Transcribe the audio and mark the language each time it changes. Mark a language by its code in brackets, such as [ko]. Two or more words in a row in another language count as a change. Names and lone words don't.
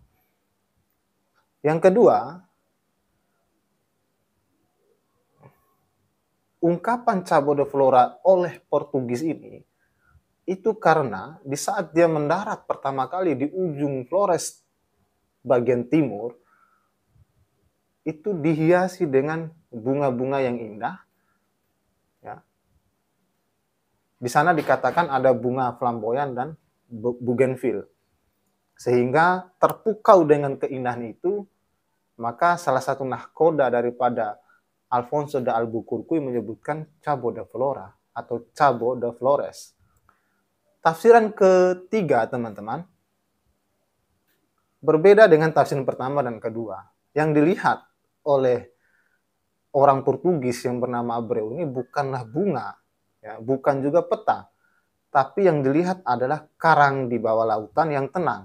[id] Yang kedua, ungkapan [pt] Cabo de Flora [id] oleh Portugis ini, itu karena di saat dia mendarat pertama kali di ujung Flores bagian timur, itu dihiasi dengan bunga-bunga yang indah. Ya. Di sana dikatakan ada bunga flamboyan dan bougainville. Sehingga terpukau dengan keindahan itu, maka salah satu nahkoda daripada Alfonso de Albuquerque menyebutkan [pt] Cabo de Flora [id] atau [pt] Cabo de Flores. [id] Tafsiran ketiga, teman-teman, berbeda dengan tafsiran pertama dan kedua. Yang dilihat oleh orang Portugis yang bernama Abreu ini bukanlah bunga, ya, bukan juga peta, tapi yang dilihat adalah karang di bawah lautan yang tenang.